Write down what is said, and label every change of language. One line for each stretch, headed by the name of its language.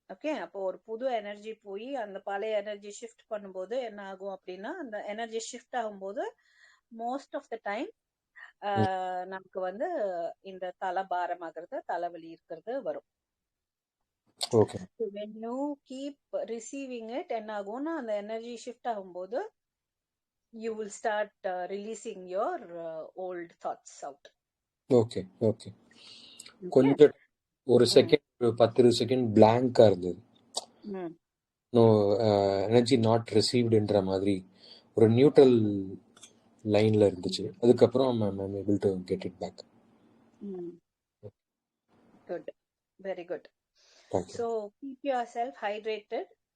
Tamil: Okay, அப்போ ஒரு புது எனர்ஜி போய் அந்த பழைய எனர்ஜி ஷிஃப்ட் பண்ணும்போது என்ன ஆகும் அப்படின்னா அந்த எனர்ஜி ஷிஃப்ட் ஆகும்போது மோஸ்ட் ஆஃப் த டைம் நமக்கு வந்து இந்த தலை பாரமாகிறது, தலைவலி இருக்கிறது வரும். Okay.
English: So when you keep receiving it,
Tamil: என்ன ஆகும்னா அந்த எனர்ஜி ஷிஃப்ட் ஆகும்போது
English: you will start releasing your old thoughts out.
Tamil: Okay okay. கொஞ்சம் ஒரு செகண்ட், ஒரு 10 செகண்ட் பிளாங்கா இருந்தது.
English: no energy not ரிசீவ்டுன்ற
Tamil: மாதிரி ஒரு நியூட்ரல் லைன்ல இருந்துச்சு. அதுக்கப்புறம்
English: I'm able to get it back. Good, very good. Thank you. So keep yourself hydrated.